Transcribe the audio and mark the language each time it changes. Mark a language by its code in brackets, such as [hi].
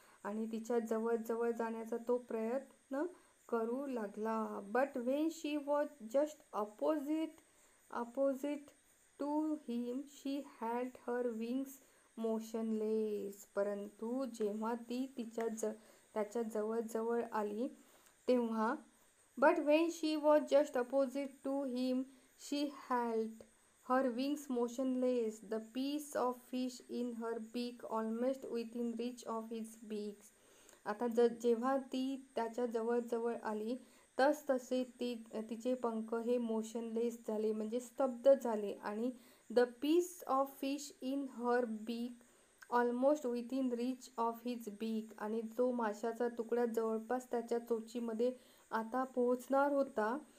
[mr] आणि तिच्या जवळ जवळ जाण्याचा तो प्रयत्न करू लागला. [en] But when she was just opposite to him, she held her wings motionless. [mr] परंतु जेव्हा ती त्याच्या जवळ जवळ आली तेव्हा [en] But when she was just opposite to him, she held her wings motionless, the piece of fish in her beak almost within reach of his beak. [mr] आता जेव्हा ती त्याच्या जवळ जवळ आली तसे तिचे पंख हे मोशनलेस झाले म्हणजे स्तब्ध झाले आणि [en] The piece of fish in her beak almost within reach of his beak. [mr] आणि जो माशाचा तुकडा जवळपास त्याच्या चोचीमध्ये आता पोहोचणार होता.